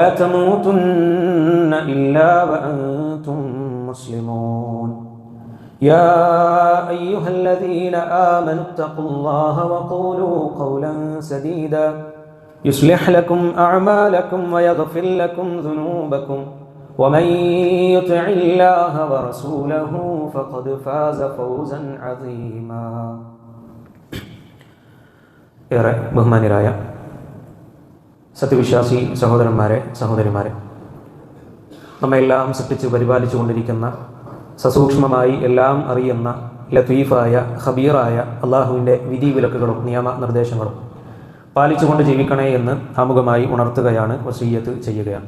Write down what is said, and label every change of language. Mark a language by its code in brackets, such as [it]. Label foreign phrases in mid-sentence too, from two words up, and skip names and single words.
[ar] تموتن إلا وأنتم مسلمون يا أيها الذين آمنوا اتقوا الله وقولوا قولا سديدا يصلح لكم أعمالكم ويغفر لكم ذنوبكم ومن يطع الله ورسوله فقد فاز فوزا عظيما. [ml] ഏറെ ബഹുമാന്യരായ സത്യവിശ്വാസി സഹോദരന്മാരെ സഹോദരിമാരെ, നമ്മെല്ലാം സൃഷ്ടിച്ച് പരിപാലിച്ചു കൊണ്ടിരിക്കുന്ന, സസൂക്ഷ്മമായി എല്ലാം അറിയുന്ന, ലത്തീഫായ ഖബീറായ അള്ളാഹുവിൻ്റെ വിധിവിലക്കുകളും നിയമനിർദ്ദേശങ്ങളും പാലിച്ചുകൊണ്ട് ജീവിക്കണേ എന്ന് ആമുഖമായി ഉണർത്തുകയാണ്, വസിയ്യത്ത് ചെയ്യുകയാണ്.